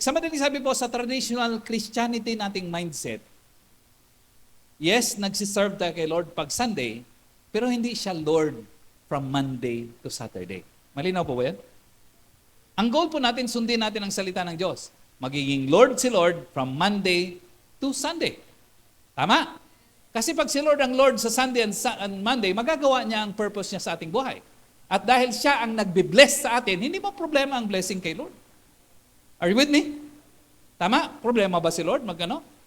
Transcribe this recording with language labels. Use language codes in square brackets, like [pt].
[tl] Sa madaling sabi po, sa traditional Christianity nating mindset, yes, nagsiserve tayo kay Lord pag Sunday, pero hindi siya Lord [en] from Monday to Saturday. [tl] Malinaw po ba yan? Ang goal po natin, sundin natin ang salita ng Diyos. Magiging Lord si Lord from Monday to Sunday. Tama? Kasi pag si Lord ang Lord sa Sunday and Monday, magagawa niya ang purpose niya sa ating buhay. At dahil siya ang nagbe-bless sa atin, hindi ba problema ang blessing kay Lord? [en] Are you with me? [tl] Tama? Problema ba si Lord? Magkano?